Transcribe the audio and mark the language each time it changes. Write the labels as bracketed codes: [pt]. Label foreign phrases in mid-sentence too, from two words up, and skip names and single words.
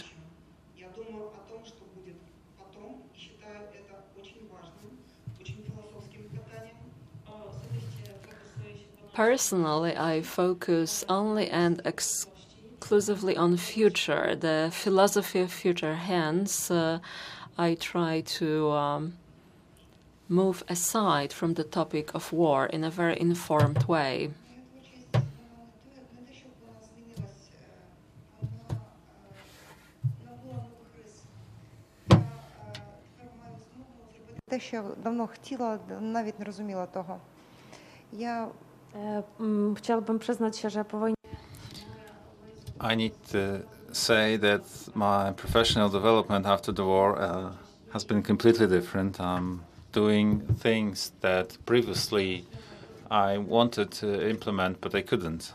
[en] Personally, I focus only and exclusively on future, the philosophy of future. Hence, I try to move aside from the topic of war in a very informed way. [uk] Те, що я давно хотіла, навіть не розуміла того. [pl] Chciałabym przyznać się, że po wojnie [en] I need to say that my professional development after the war has been completely different. I'm doing things that previously I wanted to implement, but I couldn't.